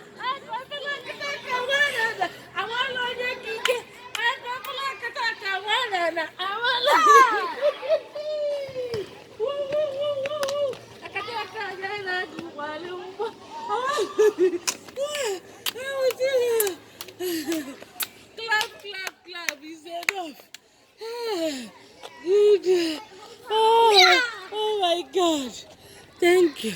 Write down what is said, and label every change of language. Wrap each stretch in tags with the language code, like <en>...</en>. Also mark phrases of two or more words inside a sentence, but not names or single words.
<ig>Aka, aka, aka, aka, nwa na-ana. Awala onye ka ike. Aka, aka, aka, aka, nwa na-ana. Awala. Aka, aka, aka, nwa na-ana. Aka, aka, aka, nwa na-ana. Awala.</ig> <en>Clap, clap, clap. It's enough. Ah, good. Oh, oh my God. Thank you.</en>